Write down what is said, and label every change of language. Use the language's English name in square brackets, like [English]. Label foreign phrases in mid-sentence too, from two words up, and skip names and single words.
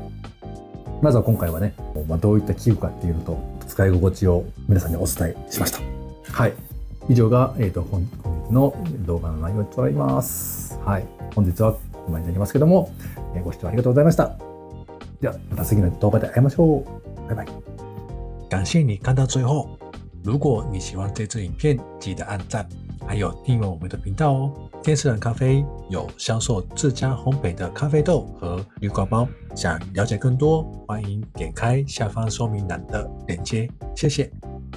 [Japanese] まずは今回はね、どういった器具かっていうのと使い心地を皆さんにお伝えしました。はい。以上が、本日の動画の内容となります。はい。本日はここまでになりますけども、ご視聴ありがとうございました。では、また次の動画で会いましょう。バイバイ。 [Chinese] 感謝你看到最後。如果你喜歡這支影片，記得按讚，還有訂閱我們的頻道哦。天使人咖啡有銷售自家烘焙的咖啡豆和濾掛包，想了解更多，歡迎點開下方說明欄的鏈接。謝謝。